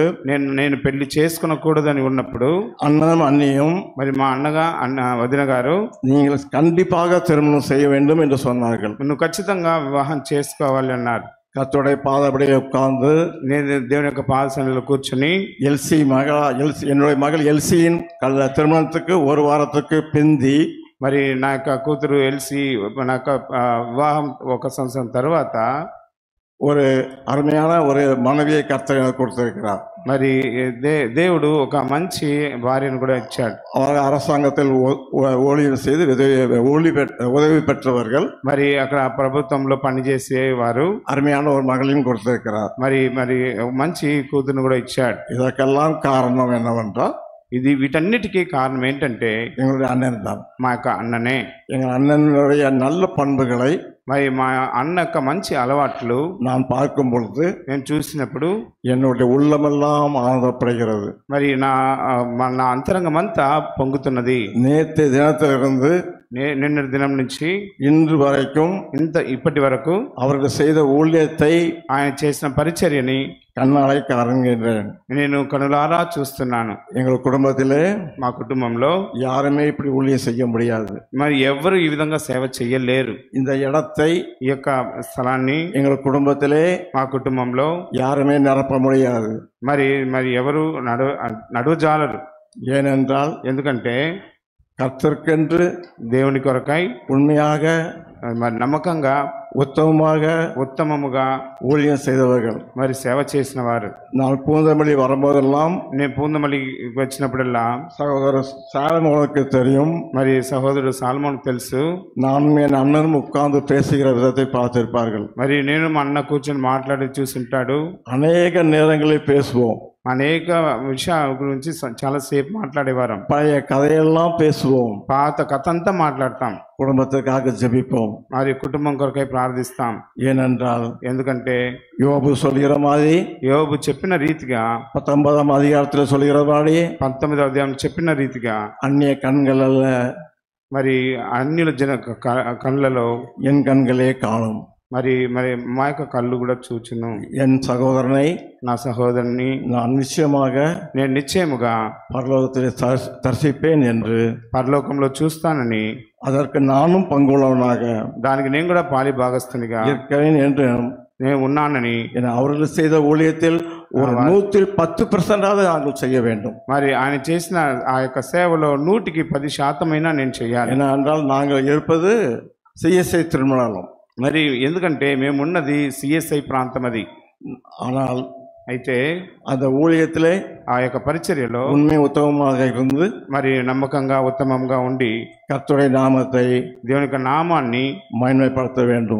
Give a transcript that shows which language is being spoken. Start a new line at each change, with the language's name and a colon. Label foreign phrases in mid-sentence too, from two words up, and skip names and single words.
Telugu: నేను పెళ్లి చేసుకునకూడదని ఉన్నప్పుడు
Tamil: அண்ணனும் அண்ணியும்
Telugu: మరి మా వదిన గారు
Tamil: நீங்கள் கண்டிப்பாக திருமணம் செய்ய வேண்டும் என்று சொன்னார்கள்.
Telugu: నువ్వు ఖచ్చితంగా వివాహం చేసుకోవాలి అన్నారు.
Tamil: கர்த்தருடைய பாதப்படியே உட்கார்ந்து
Telugu: నేను దేవుని యొక్క పాదసన్నిధిలో కూర్చుని
Tamil: என்னுடைய மகள் எல்சியின் திருமணத்துக்கு ஒரு வாரத்துக்கு பிந்தி
Telugu: మరి నా యొక్క కూతురు ఎల్సి నా యొక్క వివాహం ఒక సంవత్సరం తర్వాత
Tamil: ஒரு அருமையான ஒரு மனைவியை கர்த்தர் எனக்கு கொடுத்திருக்கிறார்.
Telugu: మరి దేవుడు ఒక మంచి భార్యను కూడా ఇచ్చాడు.
Tamil: அவர் அரசாங்கத்தில் ஊழியம் செய்து உதவி பெற்றவர்கள்.
Telugu: మరి అక్కడ ప్రభుత్వంలో పనిచేసే వారు
Tamil: அருமையான ஒரு மகளையும் கொடுத்திருக்கிறார்.
Telugu: మరి మంచి కూతురును కూడా ఇచ్చాడు.
Tamil: இதற்கெல்லாம் காரணம் என்னவென்றால்
Telugu: వీటన్నిటికీ కారణం ఏంటంటే
Tamil: எங்களுடைய அண்ணன் தான்.
Telugu: మా యొక్క అన్ననే.
Tamil: எங்கள் அண்ணனுடைய நல்ல பண்புகளை
Telugu: మరి మా అన్న యొక్క మంచి అలవాట్లు
Tamil: நான் பார்க்கும் பொழுது
Telugu: నేను చూసినప్పుడు
Tamil: என்னுடைய உள்ளமெல்லாம் ஆனந்தப்படுகிறது.
Telugu: మరి నా అంతరంగం అంతా పొంగుతున్నది.
Tamil: நேற்று தினத்திலிருந்து
Telugu: నిన్నటి దినం నుంచి
Tamil: இன்று வரைக்கும்
Telugu: ఇప్పటి వరకు
Tamil: அவர்கள் செய்த ஊழியத்தை
Telugu: ఆయన చేసిన పరిచర్యని
Tamil: கண்ணாலை காண்கின்றேன்.
Telugu: నేను కనులారా చూస్తున్నాను.
Tamil: எங்கள் குடும்பத்திலே
Telugu: మా కుటుంబంలో
Tamil: யாருமே இப்படி ஊழியம் செய்ய முடியாது.
Telugu: మరి ఎవరు ఈ విధంగా సేవ చేయలేరు.
Tamil: இந்த இடத்தை
Telugu: ఈ యొక్క స్థలాన్ని
Tamil: எங்கள் குடும்பத்திலே
Telugu: మా కుటుంబంలో
Tamil: யாருமே நிரப்ப முடியாது.
Telugu: మరి ఎవరు నడువజాలరు.
Tamil: ஏனென்றால்
Telugu: ఎందుకంటే
Tamil: கர்த்தருக்கென்று
Telugu: దేవుని కొరకై
Tamil: உண்மையாக
Telugu: మరి నమ్మకంగా ఉత్తమముగా
Tamil: ஊழியம் செய்தவர்கள்.
Telugu: మరి సేవ చేసిన వారు.
Tamil: நான் பூந்தமல்லி வரும்போதெல்லாம்
Telugu: నేను పూందమల్లి వచ్చినప్పుడల్లా
Tamil: சகோதரர் சாலமோனுக்கு தெரியும்,
Telugu: మరి సహోదరుడు సాల్మోన్ తెలుసు,
Tamil: நானும் என் அண்ணனும் உட்கார்ந்து பேசுகிற விதத்தை பார்த்திருப்பார்கள்.
Telugu: మరి నేను మా అన్న కూర్చొని మాట్లాడి చూసింటాడు.
Tamil: அநேக நேரங்களில் பேசுவோம்,
Telugu: అనేక విషయాల గురించి చాలాసేపు మాట్లాడేవారం.
Tamil: பழைய கதையெல்லாம் பேசுவோம்,
Telugu: పాత కథ అంతా మాట్లాడతాం,
Tamil: குடும்பத்துக்காக ஜெபிப்போம்.
Telugu: మరి కుటుంబం కొరకై ప్రార్థిస్తాం.
Tamil: ஏனென்றால்
Telugu: ఎందుకంటే
Tamil: யோபு சொல்கிற மாதிரி
Telugu: యోబు చెప్పిన రీతిగా
Tamil: 19ஆம் அதிகாரத்தில் சொல்கிற மாதிரி
Telugu: 19వ అధ్యాయం చెప్పిన రీతిగా
Tamil: அந்நிய கண்கள் அல்ல
Telugu: మరి అన్యుల కళ్ళలో
Tamil: என் கண்களே காணும்.
Telugu: మరి మా యొక్క కళ్ళు కూడా చూచును.
Tamil: என் சகோதரனை
Telugu: నా సహోదరుని
Tamil: நான் நிச்சயமாக
Telugu: నేను నిశ్చయముగా
Tamil: பரலோகத்தில் தரிசிப்பேன் என்று,
Telugu: పరలోకంలో చూస్తానని,
Tamil: அதற்கு நானும் பங்குள்ளவனாக
Telugu: దానికి నేను కూడా పాలి భాగస్తునిగా
Tamil: இருக்கிறேன் என்று
Telugu: నేను ఉన్నానని.
Tamil: அவர்கள் செய்த ஊழியத்தில் ஒரு 110% நாங்கள் செய்ய வேண்டும்.
Telugu: మరి ఆయన చేసిన ఆ యొక్క సేవలో 100కి 10% నేను చేయాలి.
Tamil: ஏனென்றால் நாங்கள் இருப்பது சிஎஸ்ஐ திருமணம்.
Telugu: మరి ఎందుకంటే మేమున్నది సిఎస్ఐ ప్రాంతం అది.
Tamil: ஆனால்
Telugu: అయితే
Tamil: அந்த ஊழியத்திலே
Telugu: ఆ యొక్క పరిచర్యలో
Tamil: உண்மை உத்தமமாக இருந்து
Telugu: మరి నమ్మకంగా ఉత్తమంగా ఉండి
Tamil: கர்த்தருடைய நாமத்தை
Telugu: దేవుని యొక్క నామాన్ని
Tamil: மகிமைப்படுத்த வேண்டும்.